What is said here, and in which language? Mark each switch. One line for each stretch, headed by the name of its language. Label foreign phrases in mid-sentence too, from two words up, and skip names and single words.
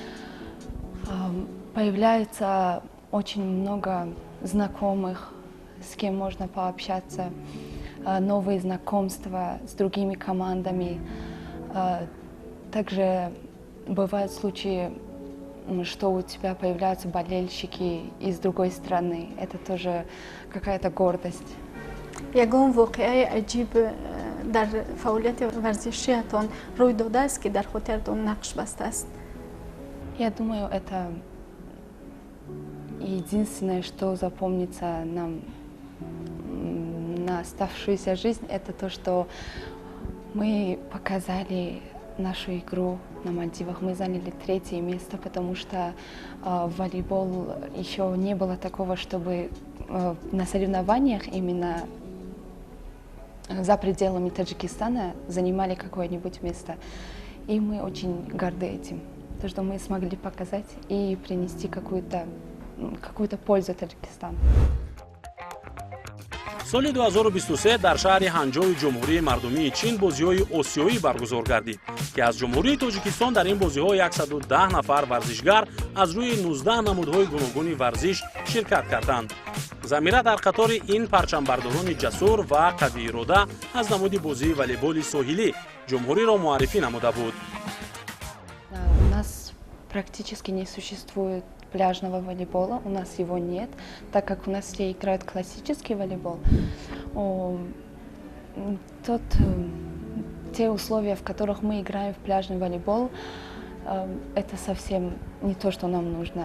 Russian: Появляется очень много знакомых, с кем можно пообщаться, новые знакомства с другими командами. Также бывают случаи, что у тебя появляются болельщики из другой страны. Это тоже какая-то гордость.
Tajik: یگان واقعه عجیب در فعالیت ورزشیتان روی داده است که در خاطرتان نقش بسته است؟
Russian: Я думаю, это единственное, что запомнится нам на оставшуюся жизнь, это то, что мы показали нашу игру на Мальдивах. Мы заняли 3-е место, потому что в волейбол еще не было такого, чтобы на соревнованиях именно за пределами Таджикистана занимали какое-нибудь место. И мы очень горды этим, то, что мы смогли показать и принести какую-то пользу Таджикистану.
Tajik: соли 2023 дар шаҳри ҳанҷои ҷумҳурии мардумии чин бозиҳои осиёӣ баргузор гардид ки аз ҷумҳурии тоҷикистон дар ин бозиҳо 110 нафар варзишгар аз рӯи 19 намудҳои гуногуни варзиш ширкат карданд. замира дар қатори ин парчамбардорони ҷасур ва қавиирода аз намуди бозии волейболи соҳилӣ ҷумҳуриро муаррифӣ намуда буд.
Russian: У нас практически не существует пляжного волейбола, у нас его нет, так как у нас все играют классический волейбол. Те условия, в которых мы играем в пляжный волейбол, это совсем не то, что нам нужно.